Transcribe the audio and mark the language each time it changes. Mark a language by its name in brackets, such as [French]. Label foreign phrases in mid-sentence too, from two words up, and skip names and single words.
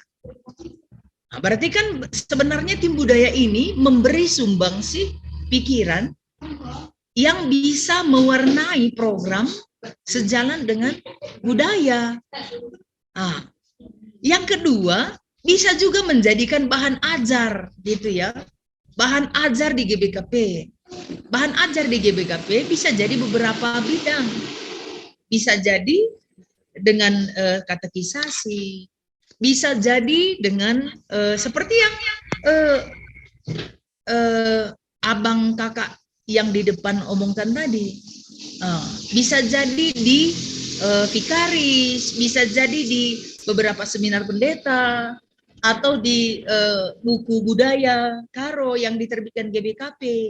[Indonesian] Nah, berarti kan sebenarnya tim budaya ini memberi sumbangsi pikiran yang bisa mewarnai program sejalan dengan budaya. Yang kedua, bisa juga menjadikan bahan ajar gitu ya. Bahan ajar di GBKP. Bahan ajar di GBKP bisa jadi beberapa bidang. Bisa jadi dengan katekisasi, bisa jadi dengan seperti yang abang kakak yang di depan omongkan tadi, Bisa jadi di Vikaris, bisa jadi di beberapa seminar pendeta, atau di buku budaya Karo yang diterbitkan GBKP.